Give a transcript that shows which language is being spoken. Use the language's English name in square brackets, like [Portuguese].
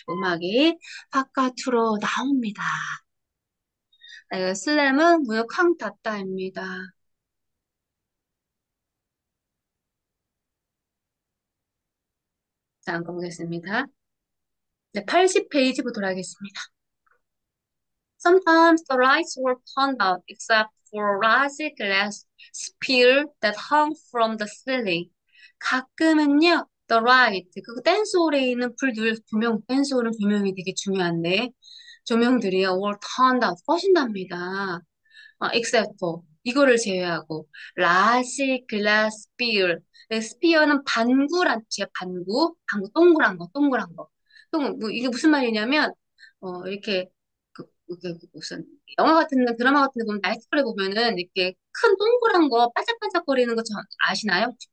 [Korean] 음악이 바깥으로 나옵니다. 슬램은 문을 쾅 닫다입니다. 자, 읽어보겠습니다. 네, 80페이지 보도록 하겠습니다. [English] Sometimes the lights were turned out except for a large glass sphere that hung from the ceiling. [Korean] 가끔은요, [English] the light, [Korean] 그 댄스홀에 있는 불들, 조명, 댄스홀은 조명이 되게 중요한데, 조명들이요, [English] were turned out, [Korean] 꺼진답니다. [English] except for, [Korean] 이거를 제외하고, [English] large glass sphere. [Korean] 스피어는 반구란 뜻이에요, 반구, 동그란 거. 이게 무슨 말이냐면, 이렇게, 무슨, 영화 같은 데, 드라마 같은 데 보면, 나이트클에 보면은, 이렇게 큰 동그란 거, 반짝반짝거리는 거 아시나요?